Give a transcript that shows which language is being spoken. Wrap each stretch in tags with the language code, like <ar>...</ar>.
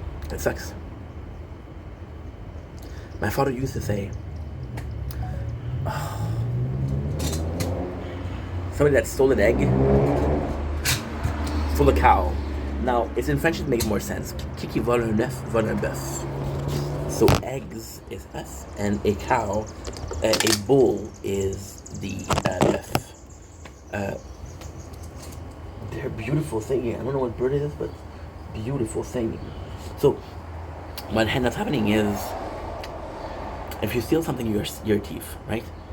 <en>It sucks. My father used to say, oh, somebody that stole an egg, stole a cow. Now, it's in French, it makes more sense.</en> <fr>Qui vole un œuf, vole un bœuf.</fr> <en>So eggs is us, and a cow, a bull is the bœuf. They're beautiful thing. I don't know what bird it is, but beautiful thing. So, what ends up happening is, if you steal something, you're a thief, right?</en>